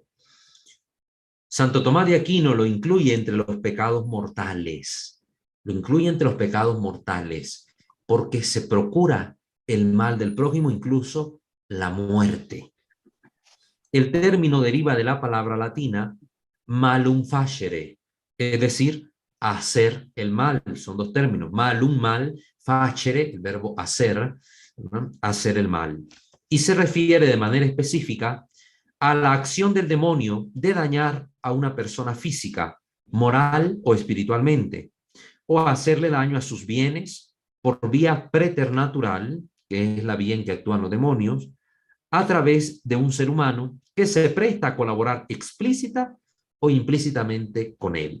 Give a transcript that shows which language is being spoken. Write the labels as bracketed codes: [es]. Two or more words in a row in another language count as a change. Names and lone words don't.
[es] Santo Tomás de Aquino lo incluye entre los pecados mortales. Lo incluye entre los pecados mortales porque se procura el mal del prójimo, incluso la muerte. El término deriva de la palabra latina [la] malum facere, [es] es decir, hacer el mal. Son dos términos, malum, mal, facere, el verbo hacer, ¿no? Hacer el mal. Y se refiere de manera específica a la acción del demonio de dañar a una persona física, moral o espiritualmente, o hacerle daño a sus bienes por vía preternatural, que es la vía en que actúan los demonios, a través de un ser humano que se presta a colaborar explícita o implícitamente con él.